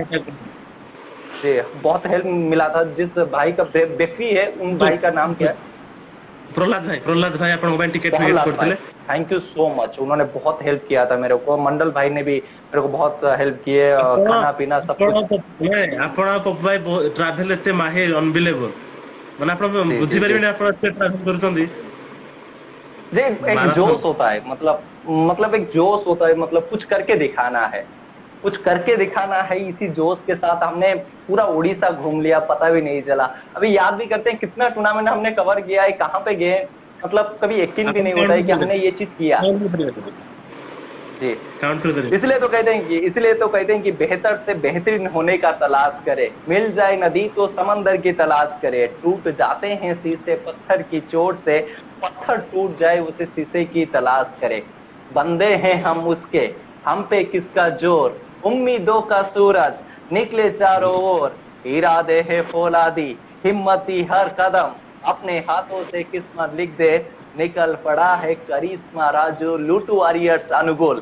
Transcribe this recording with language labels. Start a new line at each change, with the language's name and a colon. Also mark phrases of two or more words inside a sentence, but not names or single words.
Hindi: आपको जी बहुत हेल्प मिला था। जिस भाई का बेकरी है, उन भाई का नाम क्या है? प्रहलाद भाई आपको टिकट फिकेट प्रहलाद भाई, करते
English: thank you so much.
Hindi: उन्होंने बहुत हेल्प किया था मेरे को। मंडल भाई ने भी मेरे को बहुत हेल्प किए,
Odia: ଆପଣ
Hindi: खाना पीना सब
Odia: ଆପଣ
Hindi: कुछ।
Odia: ଆପଣ ପପୁ ଭାଇ ଟ୍ରାଭେଲ ଏତେ ମାହିର ଅନବିଲେବଲ ମାନେ ଆପଣ
Hindi: जी जी जी
Odia: ବୁଝିପାରିବେନି ଆପଣ ଏତେ ଟ୍ରାଭେଲ କରୁଛନ୍ତି
Hindi: जी, एक
Odia: ମାରାଥନ
Hindi: जोश होता है, मतलब एक जोश होता है, मतलब कुछ करके दिखाना है, कुछ करके दिखाना है। इसी जोश के साथ हमने पूरा उड़ीसा घूम लिया, पता भी नहीं चला। अभी याद भी करते हैं कितना टूर्नामेंट हमने कवर किया है, कहाँ पे गए, मतलब कभी यकीन भी
Odia: ଆପଣ
Hindi: नहीं होता है
Odia: କାଉଣ୍ଟ
Hindi: कि हमने
Odia: କରିଦେବେ
Hindi: ये चीज किया। जी,
Odia: କାଉଣ୍ଟ କରିଦେବେ
Hindi: इसलिए तो कहते हैं कि बेहतर से बेहतरीन होने का तलाश करे, मिल जाए नदी तो समंदर की तलाश करे, टूट जाते हैं शीशे पत्थर की चोट से, पत्थर टूट जाए उसे शीशे की तलाश करे। बंदे हैं हम उसके, हम पे किसका जोर, उम्मीदों का सूरज निकले चारों ओर, इरादे है फौलादी, हिम्मती हर कदम, अपने हाथों से किस्मत लिख दे, निकल पड़ा है करिश्मा राजू लूटू वॉरियर्स अनुगुल।